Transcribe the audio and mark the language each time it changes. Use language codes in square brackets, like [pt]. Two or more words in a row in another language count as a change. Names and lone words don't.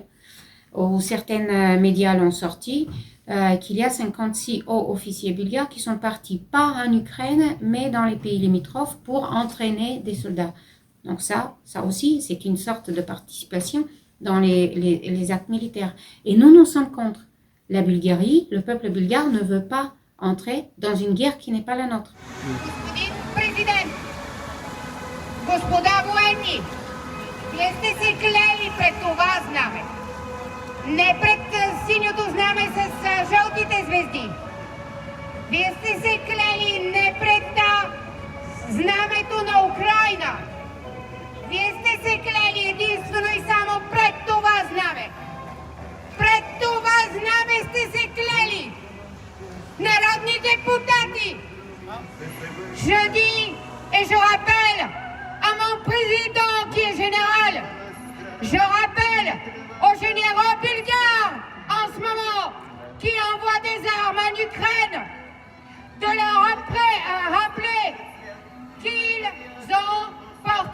[fr] Ou certains médias l'ont sorti. Qu'il y a 56 hauts officiers bulgares qui sont partis pas en Ukraine, mais dans les pays limitrophes pour entraîner des soldats. Donc ça aussi, c'est une sorte de participation dans les actes militaires. Et nous sommes contre. La Bulgarie, le peuple bulgare ne veut pas entrer dans une guerre qui n'est pas la nôtre. [bg] Господин президент, господа военни, вие сте се клели пред това знаме. Не пред синьото знаме с жълтите звезди. Вие сте се клели не пред знамето на Украйна. Вие сте се клели единствено и само пред това знаме. Пред това знаме сте се клели. Народни депутати, [fr] je dis et je rappelle à mon président qui est général, je rappelle aux généraux bulgares en ce moment qui envoient des armes en Ukraine de leur rappeler qu'ils ont